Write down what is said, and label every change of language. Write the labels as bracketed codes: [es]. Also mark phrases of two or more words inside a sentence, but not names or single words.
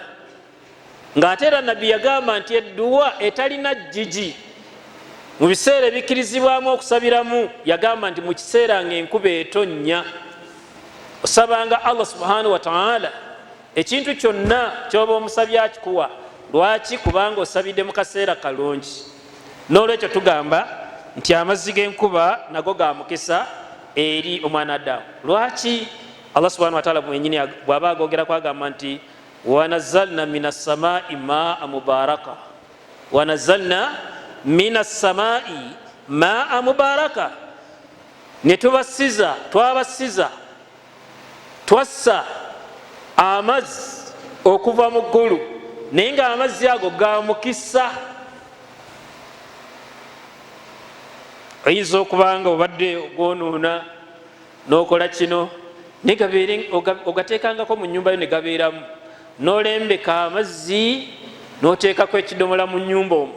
[lg] Ng'ate era nabbi yagamba nti edduwa etalina jjiji mu biseera ebikkirizibwamu okusabiramu, yagamba nti mu kiseera ng'enkuba etonnya osabanga Allah [ar] سبحانه وتعالى [lg] ekintu kyonna ky'oba omusabye akikuwa. Lwaki? Kubanga osabidde mu kaseera kalungi. N'olwekyo tugamba nti amazzi g'enkuba nago ga mukisa eri omwana Adamu. Lwaki? Allah [ar] سبحانه وتعالى [lg] mwenyini bw'aba agogerako agamba nti [ar] ونزلنا من السماء ماء مباركا, ونزلنا من السماء ماء مباركا, [lg] ne tubasiza twabasiza twassa amazzi okuva mu ggulu naye nga amazzi ago ga mukisa. Oyinza okubanga obadde ogwonoona n'okola kino naye gabeere ogateekangako mu nnyumba yo ne gabeeramu, n'olembeka amazzi n'oteekako ekidomola mu nnyumba omwo.